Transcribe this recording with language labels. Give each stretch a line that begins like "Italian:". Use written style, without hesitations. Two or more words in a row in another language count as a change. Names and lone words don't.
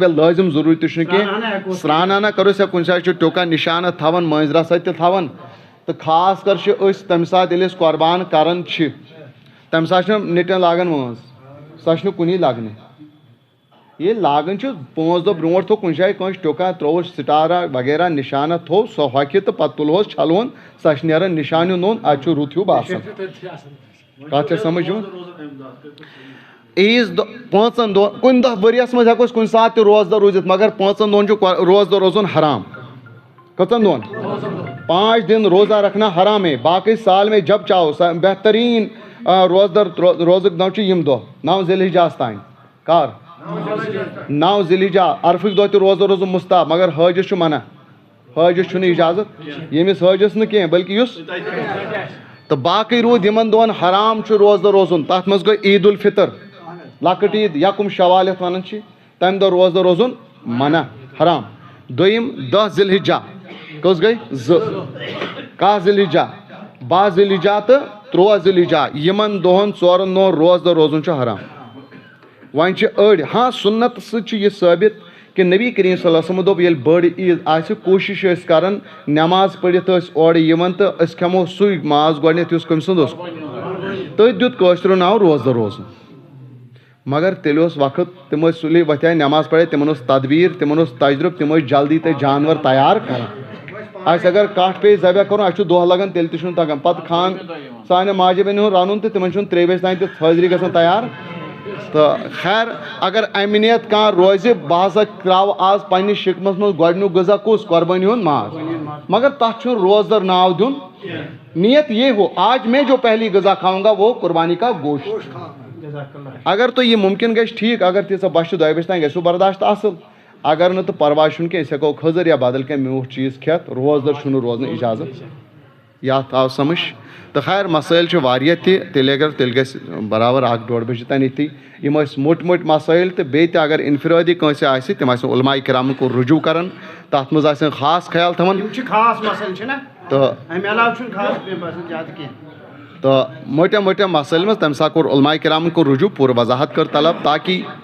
Kashmiri: یا لٲزِم ضروٗری تہِ چھُنہٕ کینٛہہ سرٛانانہ کروس یا کُنہِ ساتہٕ چھُ ٹیوٗکا نِشانہٕ تھاوان مٲنٛزِ راتھ سۭتۍ تہِ تھاوان تہٕ خاص کر چھِ أسۍ تمہِ ساتہٕ ییٚلہِ أسۍ قۄربان کران چھِ تمہِ ساتہٕ چھِنہٕ نیٚٹن لاگان مٲنٛز سۄ چھنہٕ کُنی لگنہِ ییٚلہِ لاگان چھِ 5 دۄہ برونٛٹھ تھوٚو کُنہِ جایہِ کٲنٛسہِ ٹیوٗکا ترٛووُس سٹارا وغیرہ نِشانہ تھوٚو سۄ ہۄکھِ تہٕ پتہٕ تُلہوس چھلوون سۄ چھِ نیران نِشانہِ نوٚن اَتہِ چھُ رُت ہیوٗ باسان کتھ چھےٚ سمجھ یِوان عیٖز دۄہ 5 دۄہن کُنہِ دۄہ ؤریس منٛز ہٮ۪کو أسۍ کُنہِ ساتہٕ تہِ روزٕ دۄہ روٗزِتھ مگر 5 دۄہن چھُ روزٕ دۄہ روزُن حرام کٔژن دۄہن
Urdu: 5 دن روزہ رکھنا حرام ہے
Kashmiri: باقٕے
Urdu: سال میں جب چاہو
Kashmiri: بہتریٖن روزدر روزُک دۄہ چھُ یِم دۄہ 9 ذی الحجاہس تانۍ کر 9 ذی الحجہ عرفٕکۍ دۄہ تہِ روزدر روزُن مُستحب مگر حٲجِس چھُ منع حٲجِس چھُنہٕ اِجازت ییٚمِس حٲجِس نہٕ کینٛہہ بٔلکہِ یُس تہٕ باقٕے روٗد یِمن دۄہن حرام چھُ روزدر روزُن تتھ منٛز گٔے عیٖد الفطر لۄکٕٹ عیٖد یکُم شوال یتھ ونان چھِ تمہِ دۄہ روزدر روزُن منع حرام دوٚیِم 10 ذی الحجہ کٔژ گٔے 2 کاہ ذی الحجہ 12 ذی الحجہ تہٕ 13 ذی الحجہ یِمن دۄہن 4 دۄہن روزدر روزُن چھُ حرام وۄنۍ چھِ أڑۍ ہاں سُنت سۭتۍ چھُ یہِ ثٲبت کہِ نبی کریم صلی اللہ علیہ وسلم دوٚپ ییٚلہِ بٔڑ عیٖد آسہِ کوٗشش ٲسۍ کران نٮ۪ماز پٔرِتھ ٲسۍ اورٕ یِوان تہٕ أسۍ کھٮ۪مو سُے ماز گۄڈنٮ۪تھ یُس کٔمۍ سُنٛد اوس تٔتھۍ دیُت کٲشرٮ۪و ناو روزدر روزُن مگر تیٚلہِ اوس وقت تِم ٲسۍ سُلے وۄتھے نٮ۪ماز پرے تِمن اوس تدبیٖر تِمن اوس تجرُبہٕ تِم ٲسۍ جلدی تَتہِ جانور تیار کران اَسہِ اگر کٹھ پیٚیہِ ذبح کرُن اَسہِ چھُ دۄہ لگان تیٚلہِ تہِ چھُنہٕ تگان پتہٕ سانہِ ماجہِ بیٚنہِ ہُنٛد رنُن تہٕ تِمن چھُنہٕ 3 بجہِ تانۍ تہِ حٲضری گژھان تیار تہٕ خیر اگر امہِ نِیت کانٛہہ روزِ بہٕ ہسا ترٛاوٕ آز پننِس شِکمس منٛز گۄڈنیُک غذا کُس قۄربٲنی ہُنٛد ماز مگر تتھ چھُنہٕ روزدر ناو دیُن
Urdu: نیت یہ ہو آج میں جو پہلی غذا کھاؤں گا وہ قربانی کا گوشت
Kashmiri: اگر تۄہہِ یہِ مُمکِن گژھِ ٹھیٖک اگر تیٖژاہ بۄچھِ 2 بجہِ تانۍ گژھِو برداشت اصل اگر نہٕ تہٕ پرواے چھُنہٕ کینٛہہ أسۍ ہٮ۪کو کھٔزٕر یا بدل کینٛہہ میوٗٹھ چیٖز کھٮ۪تھ روزدر چھُنہٕ روزنہٕ اِجازت یتھ آو سمجھ تہٕ خیر مسٲیل چھِ واریاہ تہِ تیٚلہِ گژھِ برابر 1-1.5 بجہِ تانۍ ییٚتھی یِم ٲسۍ موٚٹۍ مسٲیل تہٕ بیٚیہِ تہِ اگر انفرٲدی کٲنٛسہِ آسہِ تِم آسن علماء کرامن کُن رجوٗع کران تتھ منٛز آسن خاص خیال تھاوان تہٕ موٹٮ۪ن مسٲیلن منٛز تمہِ ساتہٕ کوٚر علماء کرامن کُن رجوٗع پوٗرٕ وضاحت کٔر طلب تاکہِ